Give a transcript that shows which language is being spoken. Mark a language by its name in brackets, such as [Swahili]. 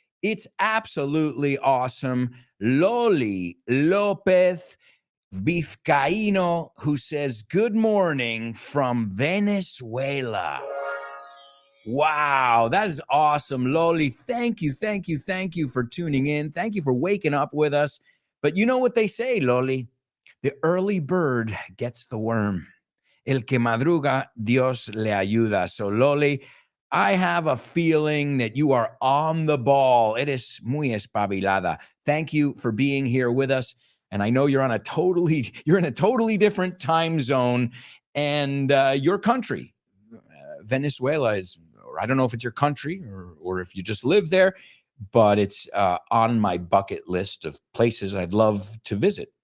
[English] It's absolutely awesome. Loli Lopez Vizcaíno, who says, good morning from Venezuela. Wow, that is awesome, Loli. Thank you, thank you, thank you for tuning in. Thank you for waking up with us. But you know what they say, Loli? The early bird gets the worm. [Spanish] El que madruga, Dios le ayuda. [English] So, Loli, I have a feeling that you are on the ball. It is [Spanish] muy espabilada. [English] Thank you for being here with us. And I know you're in a totally different time zone, and your country, Venezuela, is, I don't know if it's your country or if you just live there, but it's on my bucket list of places I'd love to visit.